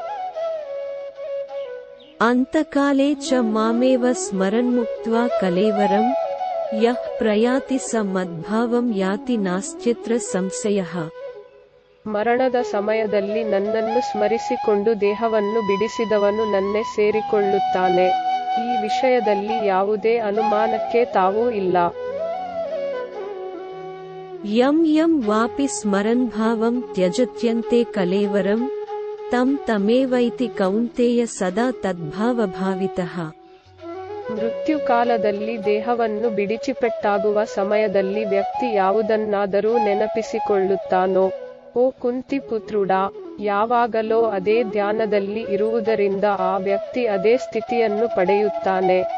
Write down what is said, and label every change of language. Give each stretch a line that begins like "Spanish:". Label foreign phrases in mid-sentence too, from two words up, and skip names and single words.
Sanskrit: ಅಂತಕಾಲೇ ಚ ಮಾಮೇವ ಸ್ಮರನ್ಮುಕ್ತ್ವಾ ಕಲೇವರಂ ಯಃ ಪ್ರಯಾತಿ ಸ ಮದ್ಭಾವಂ ಯಾತಿ ನಾಸ್ತ್ಯತ್ರ ಸಂಶಯಃ.
Kannada: ಮರಣದ ಸಮಯದಲ್ಲಿ ನನ್ನನ್ನು ಸ್ಮರಿಸಿಕೊಂಡು ದೇಹವನ್ನು ಬಿಡಿಸಿದವನು ನನ್ನೇ ಸೇರಿಕೊಳ್ಳುತ್ತಾನೆ. ಈ ವಿಷಯದಲ್ಲಿ ಯಾವುದೇ ಅನುಮಾನಕ್ಕೆ ತಾವೂ ಇಲ್ಲ.
Sanskrit: ಯಂ ಯಂ ವಾಪಿ ಸ್ಮರನ್ ಭಾವಂ ತ್ಯಜತ್ಯಂತೆ ಕಲೇವರಂ ತಂ ತಮೇವೈತಿ ಕೌಂತೇಯ ಸದಾ ತದ್ಭಾವಭಾವಿತಃ.
Kannada: ಮೃತ್ಯುಕಾಲದಲ್ಲಿ ದೇಹವನ್ನು ಬಿಡಿಚಿಪೆಟ್ಟಾಗುವ ಸಮಯದಲ್ಲಿ ವ್ಯಕ್ತಿ ಯಾವುದನ್ನಾದರೂ ನೆನಪಿಸಿಕೊಳ್ಳುತ್ತಾನೋ, ಓ ಕುಂತಿ ಪುತ್ರುಡ, ಯಾವಾಗಲೋ ಅದೇ ಧ್ಯಾನದಲ್ಲಿ ಇರುವುದರಿಂದ ಆ ವ್ಯಕ್ತಿ ಅದೇ ಸ್ಥಿತಿಯನ್ನು ಪಡೆಯುತ್ತಾನೆ.